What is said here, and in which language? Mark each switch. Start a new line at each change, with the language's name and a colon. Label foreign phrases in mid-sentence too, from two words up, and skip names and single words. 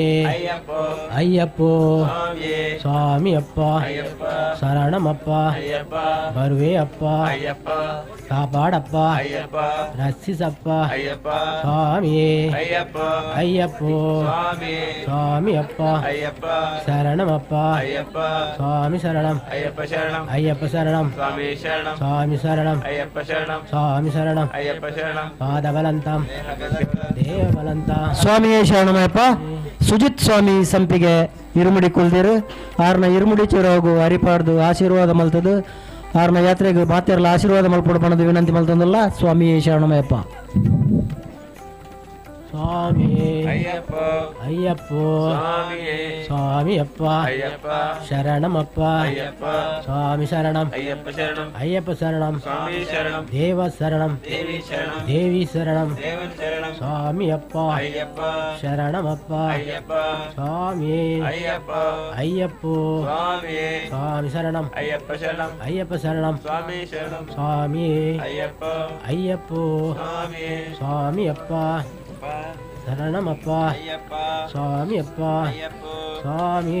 Kannada: ಅಯ್ಯಪ್ಪೋ ಸ್ವಾಮಿ ಅಪ್ಪ ಶರಣಮಪ್ಪ ಬರುವೆ ಅಪ್ಪ ಕಾಪಾಡಪ್ಪ ರಕ್ಷಿಸಪ್ಪ ಸ್ವಾಮಿಯೇ ಅಯ್ಯಪ್ಪೋ ಸ್ವಾಮಿ ಅಪ್ಪ ಶರಣಮಪ್ಪ ಸ್ವಾಮಿ ಶರಣಂ ಅಯ್ಯಪ್ಪ ಶರಣಂ ಸ್ವಾಮಿ ಶರಣಂ ಸ್ವಾಮಿ ಶರಣಂ ಪಾದಬಲಂತಂ ದೇವಬಲಂತ
Tulu: ಸ್ವಾಮಿಯೇ ಶರಣಮಯ್ಯಪ್ಪ ಸುಜಿತ್ ಸ್ವಾಮಿ ಸಂಪಿಗೆ ಇರುಮುಡಿ ಕುಲ್ದಿರು ಆರ್ನ ಇರುಮುಡಿ ಚಿರೋಗು ಹರಿಪಾಡ್ದು ಆಶೀರ್ವಾದ ಮಲ್ತದು ಆರ್ನ ಯಾತ್ರೆಗೆ ಮಾತೆರಲ್ಲ ಆಶೀರ್ವಾದ ಮಲ್ಪಡು ಪಣದು ವಿನಂತಿ ಮಲ್ತಂದಲ್ಲ ಸ್ವಾಮಿಯೇ ಶರಣಮಯ್ಯಪ್ಪ
Kannada: ಸ್ವಾಮಿಯೇ ಅಯ್ಯಪ್ಪೋ ಸ್ವಾಮಿ ಅಪ್ಪ ಶರಣಮಪ್ಪ ಸ್ವಾಮಿ ಶರಣಂ ಅಯ್ಯಪ್ಪ ಶರಣಂ ದೇವ ಶರಣಂ ದೇವಿ ಶರಣಂ ಸ್ವಾಮಿ ಅಪ್ಪ ಶರಣಮಪ್ಪ ಸ್ವಾಮಿ ಅಯ್ಯಪ್ಪೋ ಸ್ವಾಮಿ ಶರಣಂ ಅಯ್ಯಪ್ಪ ಶರಣಂ ಸ್ವಾಮಿ ಅಯ್ಯಪ್ಪೋ ಸ್ವಾಮಿ ಅಪ್ಪ ಶರಣಮಪ್ಪ ಸ್ವಾಮಿ ಅಪ್ಪ ಸ್ವಾಮಿ